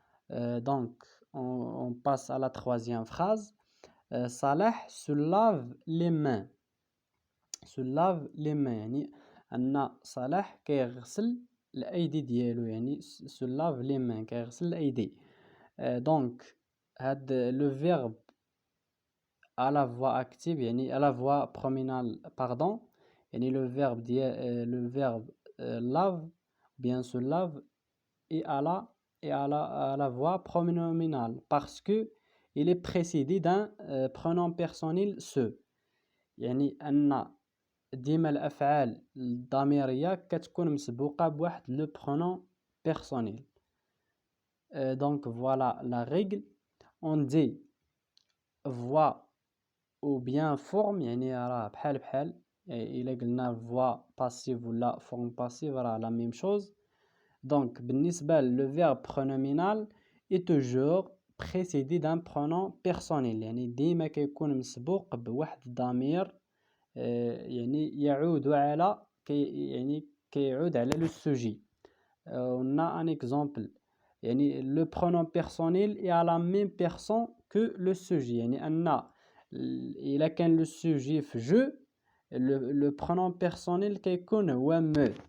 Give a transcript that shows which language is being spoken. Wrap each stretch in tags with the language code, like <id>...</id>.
<fr>Donc on passe à la troisième phrase. Salah se lave les mains. se lave les mains</fr> <ar>يعني أن صلاح كيغسل الأيدي ديالو، يعني se lave les mains كيغسل الأيدي.</ar> <fr>Donc هاد le verbe à la voix active، يعني à la voix pronominale pardon، يعني le verbe ديال le verbe lave bien se lave et à la voix pronominale parce que il est précédé d'un pronom personnel se،</fr> <ar>يعني أن ديما الأفعال الضميرية كتكون مسبوقة بواحد لو</ar> <fr>pronom personnel. Donc voilà la règle. On dit voix ou bien forme،</fr> <ar>يعني راه بحال إلا قلنا</ar> <fr>voix passive ولا forme passive راه la même chose.</fr> <ar>Donc بالنسبة</ar> <fr>le verbe pronominal est toujours précédé d'un pronom personnel،</fr> <ar>يعني ديما كيكون مسبوق بواحد الضمير يعني يعود على يعني كيعود على لو سوجي.</ar> <fr>on a un exemple، يعني le pronom personnel est à la même personne que le sujet،</fr> <ar>يعني أن إلا كان لو سوجي في جو، le pronom personnel كيكون هو</ar> <fr>me.</fr>